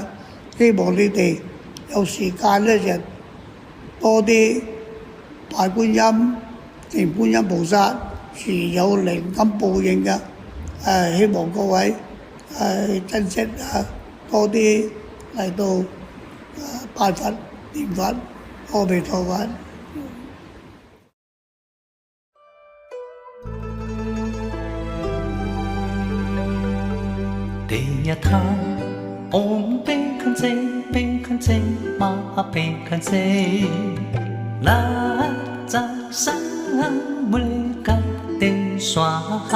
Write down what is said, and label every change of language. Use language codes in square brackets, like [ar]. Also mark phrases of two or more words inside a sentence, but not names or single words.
[yue] 希望你哋有時間咧就多啲拜觀音，念觀音菩薩，自有靈感報應嘅。希望各位珍惜多啲嚟到。拜佛念佛，阿彌陀佛。 [sa] तद्यथा ॐ भैषज्ये महाभैषज्ये राज समुद्गते स्वाहा.